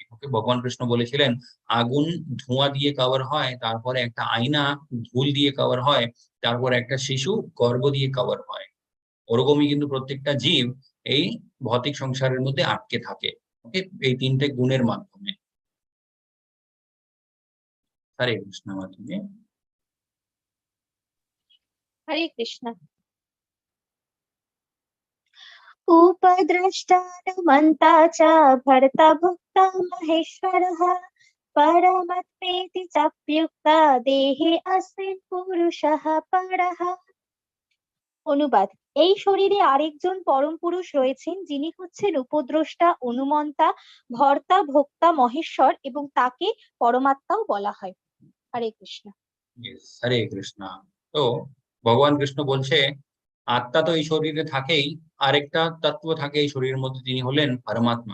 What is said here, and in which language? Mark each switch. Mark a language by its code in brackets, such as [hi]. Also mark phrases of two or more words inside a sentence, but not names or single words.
[bn] ওকে, ভগবান কৃষ্ণ বলেছিলেন আগুন ধোঁয়া দিয়ে কভার হয়, তারপরে একটা আয়না ধুল দিয়ে কভার হয়, তারপরে একটা শিশু গর্ভ দিয়ে কভার হয়। ওরকমই কিন্তু প্রত্যেকটা জীব এই ভৌতিক সংসারের মধ্যে আটকে থাকে, ওকে, এই তিনটে গুণের মাধ্যমে। হরে কৃষ্ণ মাধুরী। হরে কৃষ্ণ। [sa] उपद्रष्टानुमन्ता च भर्ता भुक्ता महेश्वरः परमत्मेति चाप्युक्ता देहे अस्मिन् पुरुषः परः। [bn] অনুবাদ, এই শরীরে আরেকজন পরম পুরুষ রয়েছেন যিনি হচ্ছেন উপদ্রষ্টা, অনুমন্তা, ভর্তা, ভোক্তা, মহেশ্বর এবং তাকে পরমাত্মাও বলা হয়। হরে কৃষ্ণ। হরে কৃষ্ণ। তো ভগবান কৃষ্ণ বলছে আত্মা তো এই শরীরে থাকেই, আরেকটা তত্ত্ব থাকে এই শরীরের মধ্যে, তিনি হলেন পরমাত্মা।